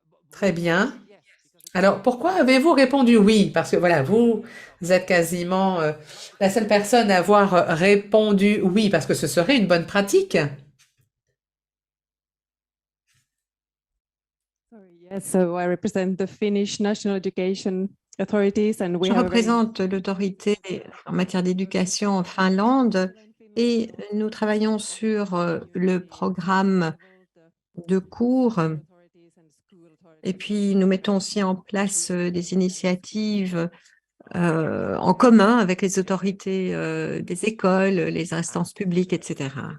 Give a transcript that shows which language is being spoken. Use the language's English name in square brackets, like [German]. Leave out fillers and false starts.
[French] Très bien. Alors, pourquoi avez-vous répondu oui? Parce que voilà, vous êtes quasiment la seule personne à avoir répondu oui, parce que ce serait une bonne pratique. [English] Yes, so I represent the Finnish National Education Authorities and we [French] Je [English] have a very [French] représente l'autorité en matière d'éducation en Finlande et nous travaillons sur le programme de cours et puis nous mettons aussi en place des initiatives en commun avec les autorités des écoles, les instances publiques, etc.